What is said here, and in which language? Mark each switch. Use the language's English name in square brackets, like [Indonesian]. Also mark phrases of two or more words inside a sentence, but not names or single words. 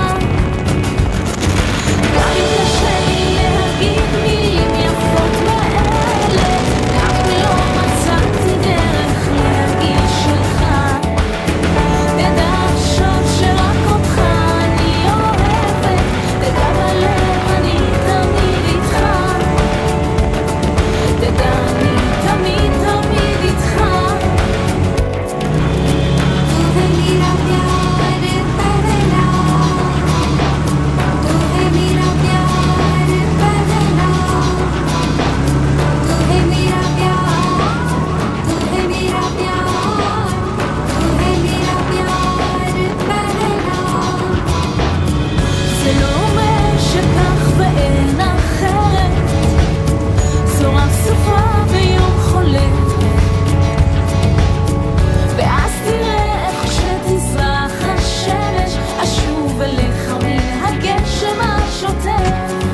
[Hebrew] גם אם קשה לי להגיד מילים יפות מאלה, גם אם לא מצאתי דרך להגיד שלך, תדע עכשיו שרק אותך אני אוהבת, תדע בלב אני תמיד איתך, תדע אני תמיד תמיד איתך. [Hindi] तू है मेरा प्यार पहला, तू है मेरा प्यार पहला, तू है मेरा प्यार, तू है मेरा प्यार, तू है मेरा प्यार पहला. [Hebrew] זה לא אומר שכך ואין אחרת, זו רק סופה ביום חולף, ואז תראה איך שתזרח השמש, אשוב אליך מן הגשם השוטף.